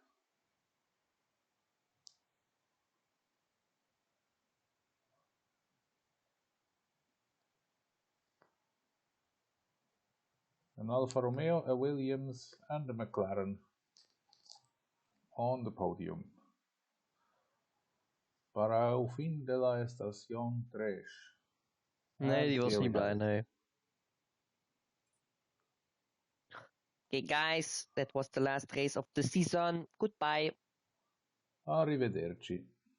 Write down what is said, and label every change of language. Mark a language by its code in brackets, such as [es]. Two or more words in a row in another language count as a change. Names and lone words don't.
[en] An Alfa Romeo, a Williams and a McLaren on the podium. [es] Para o fin de la estación 3. [nl] Nee, die was niet blij, nee. [en] Okay, guys, that was the last race of the season. Goodbye. [it] Arrivederci.